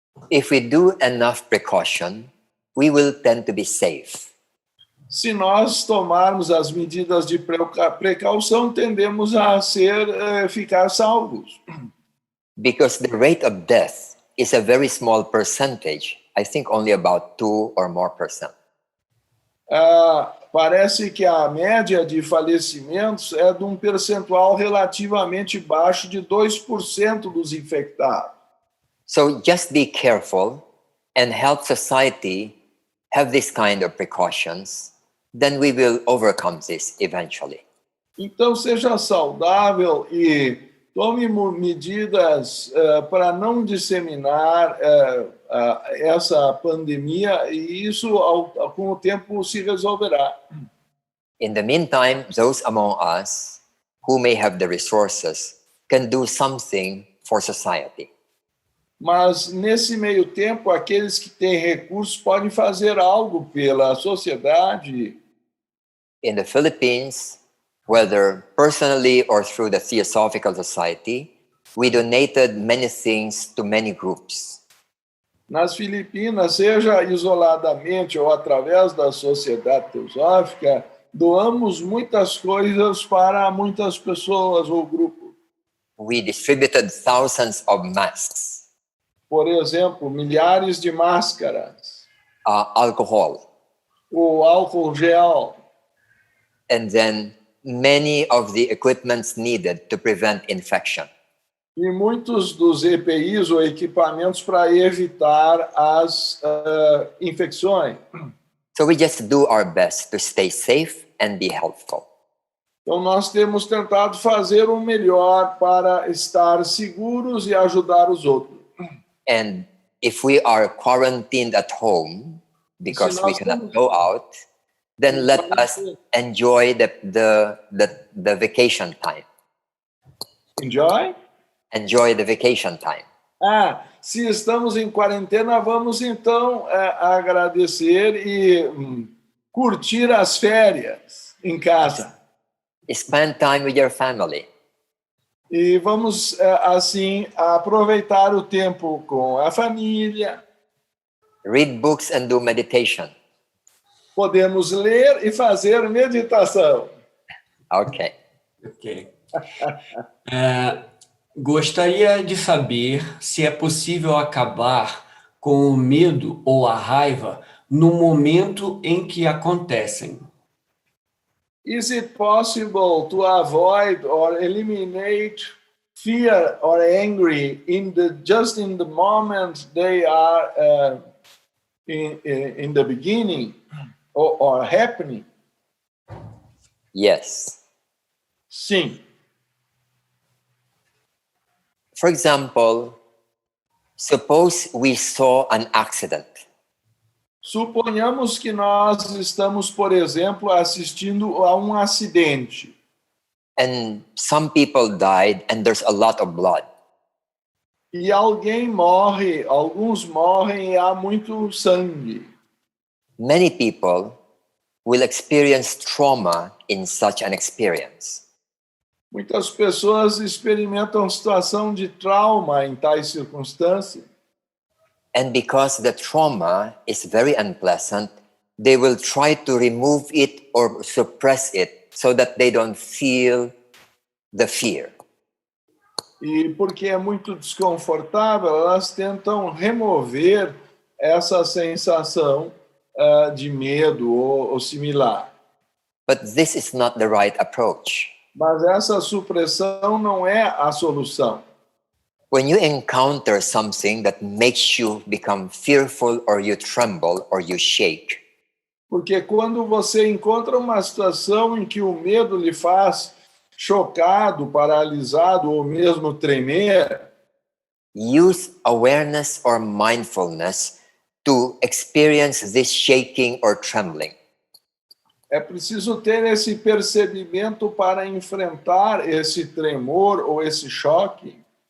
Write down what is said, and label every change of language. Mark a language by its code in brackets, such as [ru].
[en] If we do enough precaution, we will tend to be safe. [pt] Se nós tomarmos as medidas de precaução, tendemos a ficar salvos. [en] Because the rate of death is a very small percentage. I think only about 2 or more %. [pt] Parece que a média de falecimentos é de um percentual relativamente baixo de 2% dos infectados. [en] So just be careful and help society have this kind of precautions. Then we will overcome this eventually. [pt] Então, seja saudável e tome medidas para não disseminar essa pandemia, e isso, com o tempo, se resolverá. [en] In the meantime, those among us who may have the resources can do something for society. [pt] Mas, nesse meio tempo, aqueles que têm recursos podem fazer algo pela sociedade. [en] In the Philippines, whether personally or through the Theosophical Society, we donated many things to many groups. [pt] Nas Filipinas, seja isoladamente ou através da Sociedade Teosófica, doamos muitas coisas para muitas pessoas ou grupos. [en] We distributed thousands of masks, [pt] Por exemplo, milhares de máscaras, [en] alcohol, [pt] o álcool gel, [en] and then many of the equipments needed to prevent infection. [pt] e muitos dos EPIs ou equipamentos para evitar as infecções. [en] So we just do our best to stay safe and be helpful. [pt] Então, nós temos tentado fazer o melhor para estar seguros e ajudar os outros. [en] And if we are quarantined at home because we cannot go out, then let us enjoy the vacation time. Enjoy? Enjoy the vacation time. [pt] Se estamos em quarentena, vamos então agradecer e curtir as férias em casa. [en] Spend time with your family. [pt] E vamos, assim, aproveitar o tempo com a família. [en] Read books and do meditation. [pt] Podemos ler e fazer meditação. [en] Okay. [pt] Gostaria de saber se é possível acabar com o medo ou a raiva no momento em que acontecem. [en] Is it possible to avoid or eliminate fear or anger just in the moment they are in the beginning or happening? Yes. [pt] Sim. [en] For example, suppose we saw an accident. [pt] Suponhamos que nós estamos, por exemplo, assistindo a um acidente. [en] And some people died and there's a lot of blood. [pt] E alguém morre, alguns morrem e há muito sangue. [en] Many people will experience trauma in such an experience. [pt] Muitas pessoas experimentam situação de trauma em tais circunstâncias. [en] And because the trauma is very unpleasant, they will try to remove it or suppress it so that they don't feel the fear. [pt] E porque é muito desconfortável, elas tentam remover essa sensação de medo ou similar. [en] But this is not the right approach. [pt] Mas essa supressão não é a solução. [en] When you encounter something that makes you become fearful or you tremble or you shake, [pt] Porque quando você encontra uma situação em que o medo lhe faz chocado, paralisado ou mesmo tremer, [en] use awareness or mindfulness to experience this shaking or trembling. [pt] é preciso ter esse percebimento para enfrentar esse tremor ou esse choque.